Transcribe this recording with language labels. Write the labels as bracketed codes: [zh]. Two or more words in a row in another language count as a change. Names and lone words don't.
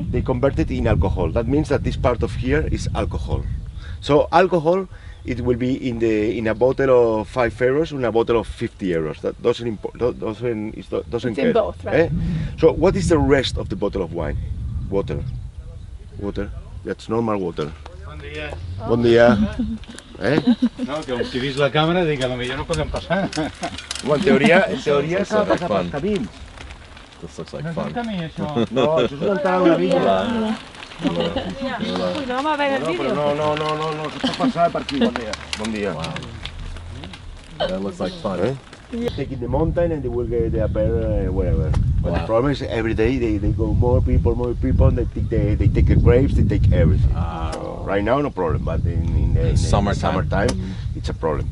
[en] They convert it in alcohol. That means that this part of here is alcohol. So alcohol, it will be in a bottle of 5 euros, in a bottle of 50 euros. That doesn't It's care. in both, right? So what is the rest of the bottle of wine? Water. That's normal water. [ca] Bon dia. Bon dia. No, que si vist la càmera dic, a lo millor no podem passar. Bueno, en teoria s'ha de passar fun. pels camins. [en] This looks like [ca] No és fun. un camí, això. No, això és una entrada a una vila. [es] Uy, no vamos a ver el [ca] No, però vídeo. no, això s'ha passat per aquí. Bon dia. [en] Wow. That looks like fun. Taking the mountain and they appear wherever. But Wow. the problem is every day they go more people, they take the grapes, they take everything. So right now no problem, but in the summertime it's a problem.